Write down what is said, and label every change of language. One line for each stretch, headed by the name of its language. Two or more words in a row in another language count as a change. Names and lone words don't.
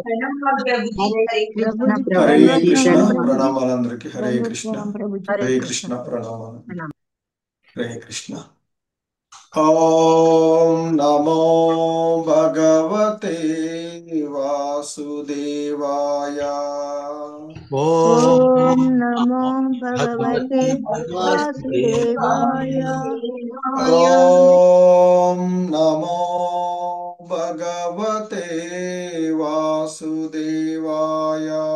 Telugu: కృష్ణ హరే కృష్ణ ప్రభుజీ ప్రణామాలందరికీ. హరే కృష్ణ ప్రభుత్వం ప్రభుజీ హరే కృష్ణ ప్రణామాలు. హరే కృష్ణ.
Sanskrit: ఓం నమో భగవతే వాసుదేవాయ. ఓం నమో భగవతే వాసుదేవాయ. ఓం నమో భగవతే వాసుదేవాయ.